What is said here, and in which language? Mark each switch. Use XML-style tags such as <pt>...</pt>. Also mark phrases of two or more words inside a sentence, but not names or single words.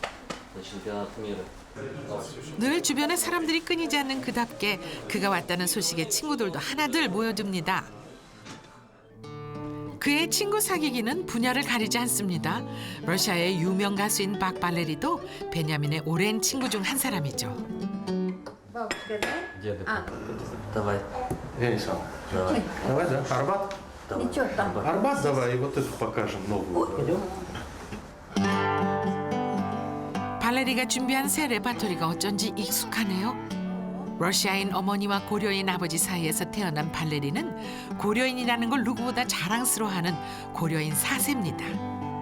<ko>늘 주변에 사람들이 끊이지 않는 그답게 그가 왔다는 소식에 친구들도 하나둘 모여듭니다. 그의 친구 사귀기는 분야를 가리지 않습니다. 러시아의 유명 가수인 박 발레리도 베냐민의 오랜 친구 중 한 사람이죠.</ko> <ru>Давай. Венеса, давай. Давай, да? Арбат? Ничего там. Арбат давай, и вот эту покажем новую.</ru> <ko>발레리가 준비한 새 레파토리가 어쩐지 익숙하네요. 러시아인 어머니와 고려인 아버지 사이에서 태어난 발레리는 고려인이라는 걸 누구보다 자랑스러워하는 고려인 4세입니다.</ko>